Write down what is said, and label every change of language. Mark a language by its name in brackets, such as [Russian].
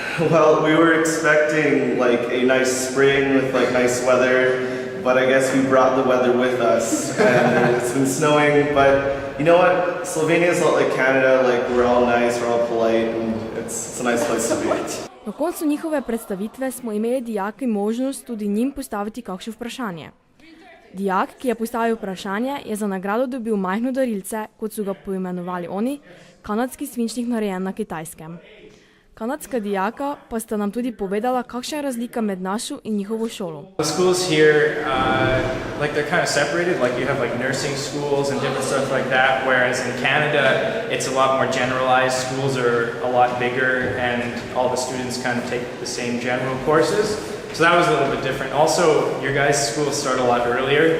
[English] Well, we were expecting like a nice spring with like nice weather, but I guess we brought the weather with us, and it's been snowing, but you know what? Slovenia is not like Canada, like we're all nice, we're all polite, and it's a nice place to be. [Slovenian] Na koncu njihove predstavitve smo imeli dijaki možnost tudi njim postaviti kakšno vprašanje. Dijak, ki je postavil vprašanje, je za nagrado dobil majhno darilce, kot so ga poimenovali oni, kanadski svinčnik narejen na Kitajskem. Kanadska dijaka pa sta nam tudi povedala, kakšna je razlika med našo in njihovo šolo. [English] The schools here, like they're kind of separated, like you have like nursing schools and different stuff like that, whereas in Canada it's a lot more generalized, schools are a lot bigger and all the students kind of take the same general courses. So that was a little bit different. Also, your guys' schools start a lot earlier.